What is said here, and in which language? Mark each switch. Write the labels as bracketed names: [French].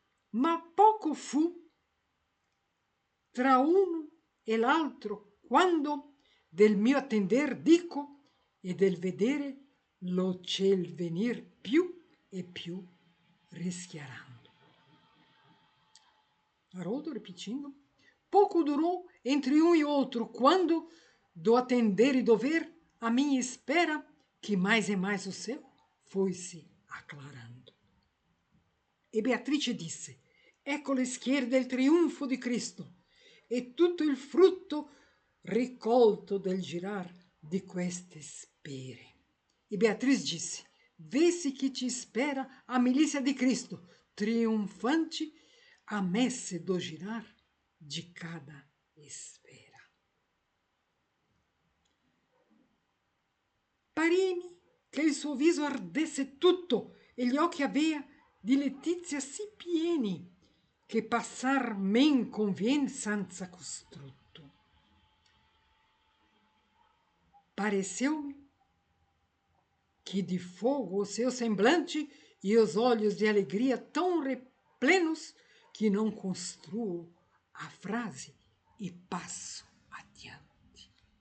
[Italian] Ma poco fu tra uno e l'altro quando del mio attender dico e del vedere lo ciel venir più e più rischiarando. [Portuguese] Haroldo repetindo. Pouco durou entre um e outro quando, do atender e do ver, a minha espera, que mais e mais o céu, foi-se aclarando. [Italian] E Beatrice disse: ecco le schiere del trionfo di Cristo e tutto il frutto ricolto del girar di queste spere. [Portuguese] E Beatriz disse: vê-se que te espera a milícia de Cristo, triunfante, a messe do girar de cada esfera. [Italian] Paremi che il suo viso ardesse tutto e gli occhi avea di letizia sì pieni che passar men convien senza costrutto. [Portuguese] Pareceu-me que de fogo o seu semblante e os olhos de alegria tão replenos que não construo a frase e passo adiante.